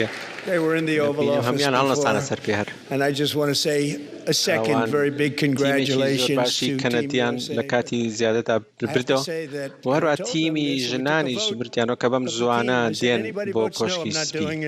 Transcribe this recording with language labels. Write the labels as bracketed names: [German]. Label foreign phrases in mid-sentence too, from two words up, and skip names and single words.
[English] They were in the Oval Office before, and I just want to say a second very big congratulations to [Central Kurdish] Canadian لە کاتی زیادەدا بردەوە و هەروە تیمی ژنانیش بردیانەوە کە بەم زوانە دێن بۆ کۆشکی سپی.